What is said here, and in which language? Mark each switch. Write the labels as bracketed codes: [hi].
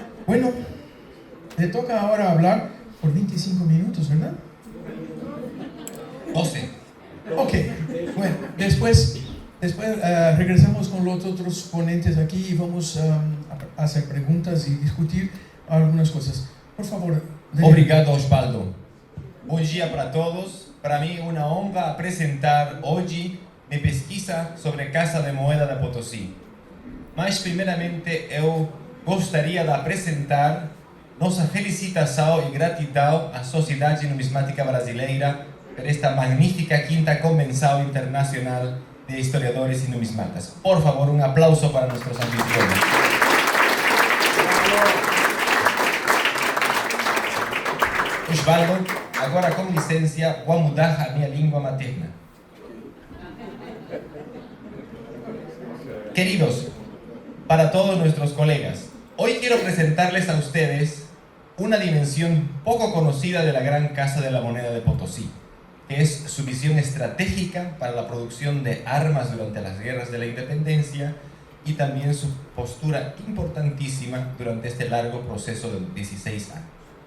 [es] Bueno, le toca ahora hablar por 25 minutos, ¿verdad? 12. Ok, bueno, después regresamos con los otros ponentes aquí y vamos a hacer preguntas y discutir algunas cosas. Por favor. [pt] Obrigado, Osvaldo. Bom dia para todos. Para mim, uma honra apresentar hoje minha pesquisa sobre Casa de Moeda da Potosí. Mas, primeiramente, eu gostaria de apresentar nossa felicitação e gratidão à Sociedade Numismática Brasileira por esta magnífica quinta Convenção Internacional de Historiadores e Numismatas. Por favor, um aplauso para nossos anfitriones. Osvaldo, agora com licença, vou mudar a minha língua materna. [es] Queridos, para todos nuestros colegas, hoy quiero presentarles a ustedes una dimensión poco conocida de la Gran Casa de la Moneda de Potosí, que es su visión estratégica para la producción de armas durante las guerras de la independencia y también su postura importantísima durante este largo proceso de 16 años.